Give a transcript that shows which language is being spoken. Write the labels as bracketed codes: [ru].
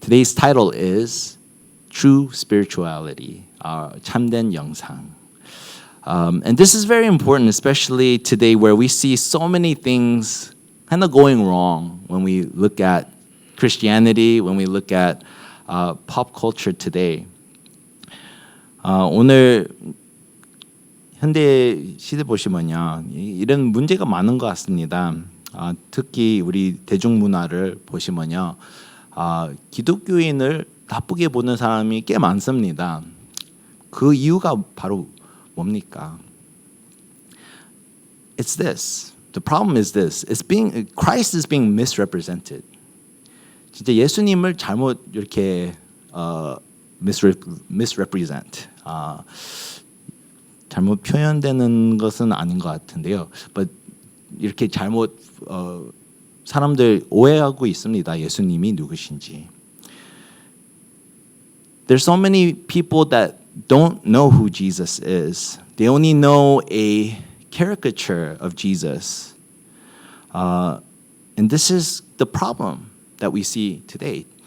[en] Today's title is True Spirituality, [ko] 참된 영상. [en] And this is very important, especially today where we see so many things kind of going wrong when we look at Christianity, when we look at pop culture today. [ko] 오늘 현대 시대 보시면요, 이런 문제가 많은 것 같습니다. 특히 우리 대중문화를 보시면요, 기독교인을 나쁘게 보는 사람이 꽤 많습니다. 그 이유가 바로 뭡니까? [en] It's this. The problem is this. Christ is being misrepresented. [ko] 진짜 예수님을 잘못 이렇게 misrepresent. 잘못 표현되는 것은 아닌 것 같은데요. But 이렇게 잘못 사람들 오해하고 있습니다. 예수님이 누구신지. [en] There's so many people that don't know who Jesus is. They only know a caricature of Jesus. And this is the problem that we see today.